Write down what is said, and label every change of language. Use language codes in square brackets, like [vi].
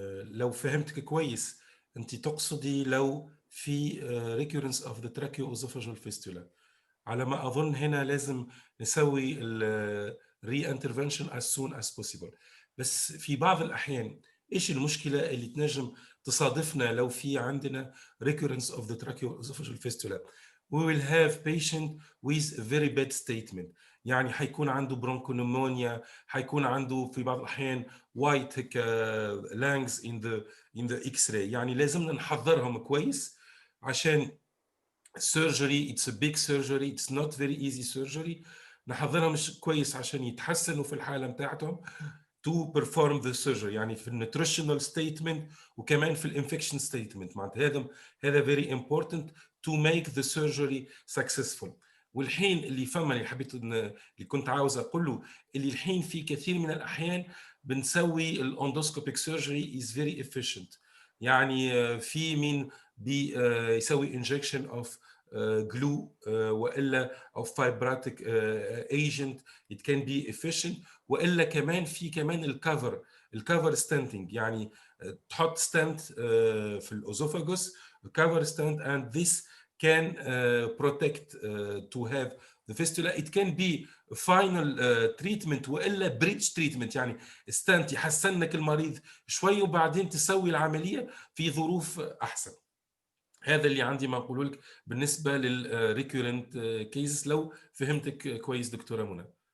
[ar] لو فهمتك كويس انت تقصدي لو في [en] recurrence of the tracheoesophageal fistula. [ar] على ما اظن هنا لازم نسوي [en] re-intervention as soon as possible. [ar] بس في بعض الاحيان ايش المشكله اللي تنجم تصادفنا لو في عندنا [en] recurrence of the tracheoesophageal fistula? We will have patient with a very bad statement. [ar] يعني حيكون عنده bronchopneumonia, حيكون عنده في بعض الأحيان [en] white lungs in the X-ray. [ar] يعني لازمنا نحضرهم كويس عشان surgery. [en] It's a big surgery. It's not very easy surgery. [ar] نحضرهم كويس عشان يتحسنوا في الحالة متاعتهم [en] to perform the surgery. [ar] يعني في [en] nutritional statement [ar] وكمان في [en] infection statement. [ar] معناتها هذا [en] very important to make the surgery successful. [ar] والحين اللي فما اللي حبيت اللي كنت عاوز اقوله اللي الحين في كثير من الاحيان بنسوي الاندوسكوبيك سيرجري [en] is very efficient. [ar] يعني في مين بيسوي [en] injection of glue والا of fibrotic agent. It can be efficient. [ar] والا كمان في كمان الكفر ستنتنج. يعني تحط ستنت في الاسوفاجوس [en] cover stent, and this can protect to have the fistula. It can be final treatment [ar] وإلا [en] bridge treatment. [ar] يعني ستنت يحسن لك المريض شوي وبعدين تسوي العملية في ظروف أحسن. هذا اللي عندي ما أقوله لك بالنسبة للريكورنت كيسز. لو فهمتك كويس دكتورة منى.